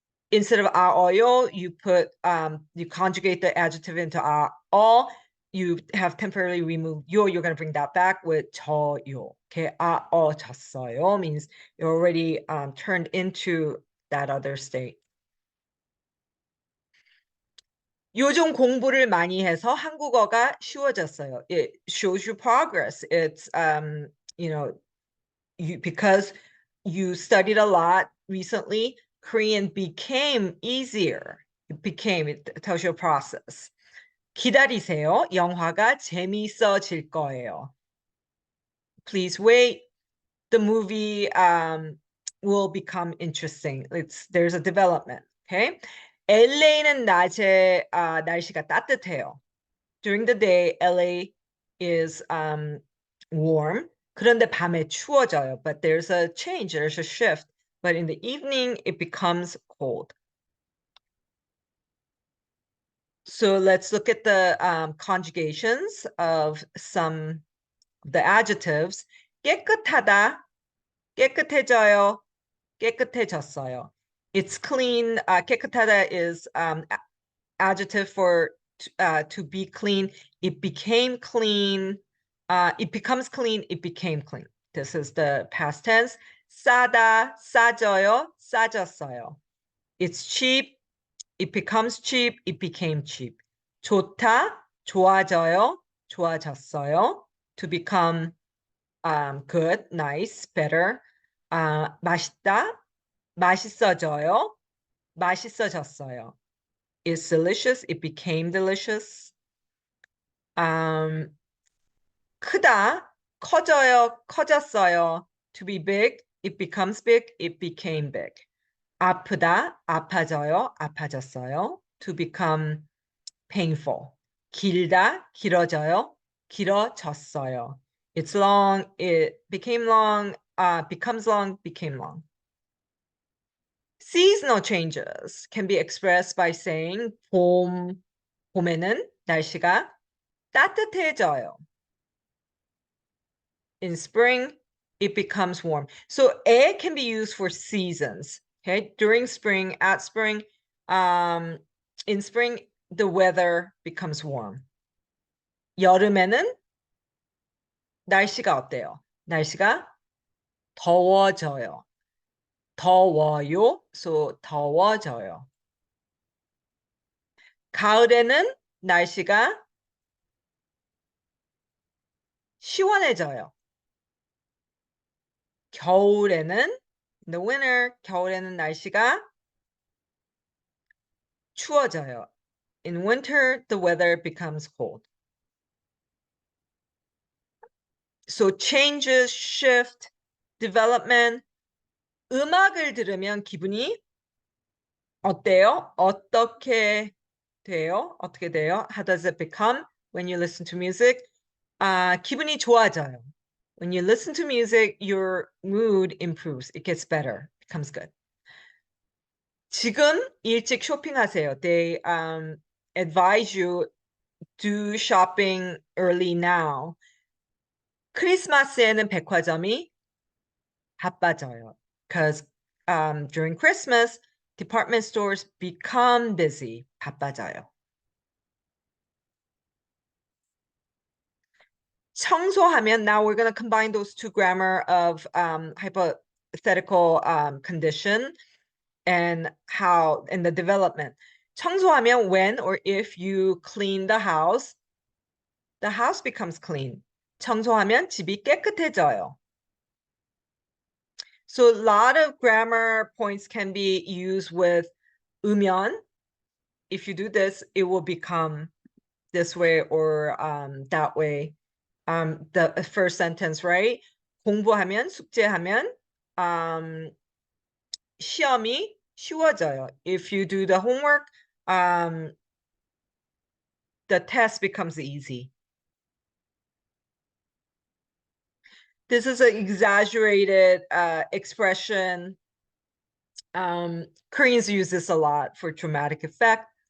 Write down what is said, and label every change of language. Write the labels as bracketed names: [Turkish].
[English] Instead of 아어요, you put you conjugate the adjective into 아어. You have temporarily removed yo, you're going to bring that back with 저요. Okay, 아어졌어요 means it already turned into that other state. [Korean] 요즘 공부를 많이 해서 한국어가 쉬워졌어요. [English] It shows you progress. It's you know, because you studied a lot recently, Korean became easier. It tells you a process. [Korean] 기다리세요. 영화가 재미있어질 거예요. [English] Please wait. The movie will become interesting. There's a development. Okay. [Korean] LA는 낮에 날씨가 따뜻해요. [English] During the day, LA is warm. [Korean] 그런데 밤에 추워져요. [English] But there's a change, there's a shift. But in the evening, it becomes cold. So let's look at the conjugations of some of the adjectives. [Korean] 깨끗하다, 깨끗해져요, 깨끗해졌어요. [English] It's clean. 깨끗하다 is adjective for to be clean. It became clean. It becomes clean. It became clean. This is the past tense. [Korean] 싸다, 싸져요, 싸졌어요. [English] It's cheap. It becomes cheap. It became cheap. [Korean] 좋다, 좋아져요, 좋아졌어요. [English] To become good, nice, better. [Korean] 맛있다, 맛있어져요, 맛있어졌어요. [English] It's delicious. It became delicious. [Korean] 크다, 커져요, 커졌어요. [English] To be big, it becomes big. It became big. [Korean] 아프다, 아파져요, 아파졌어요. [English] To become painful. [Korean] 길다, 길어져요, 길어졌어요. [English] It's long, it became long, becomes long, became long. Seasonal changes can be expressed by saying [Korean] 봄에는 날씨가 따뜻해져요. [English] In spring, it becomes warm. So 에 can be used for seasons. Okay, during spring, at spring, in spring, the weather becomes warm. [Korean] 여름에는 날씨가 어때요? 날씨가 더워져요. 더워요. So 더워져요. 가을에는 날씨가 시원해져요. 겨울에는 [English] in the winter, [Korean] 겨울에는 날씨가 추워져요. [English] In winter, the weather becomes cold. So changes, shift, development. [Korean] 음악을 들으면 기분이 어때요? 어떻게 돼요? 어떻게 돼요? [English] How does it become when you listen to music? [Korean] 기분이 좋아져요. [English] When you listen to music, your mood improves. It gets better, becomes good. [Korean] 지금 일찍 쇼핑하세요. [English] They advise you do shopping early now. [Korean] 크리스마스에는 백화점이 바빠져요. [English] Because during Christmas, department stores become busy. [Korean] 바빠져요. [English] 청소하면, now we're going to combine those two grammar of hypothetical condition and how in the development. 청소하면 when or if you clean the house becomes clean. [Korean] 청소하면 집이 깨끗해져요. [English] So a lot of grammar points can be used with 으면. If you do this, it will become this way or that way. The first sentence, right? [Korean] 공부하면, 숙제하면 시험이 쉬워져요. [English] If you do the homework, the test becomes easy. This is an exaggerated expression. Koreans use this a lot for dramatic effect.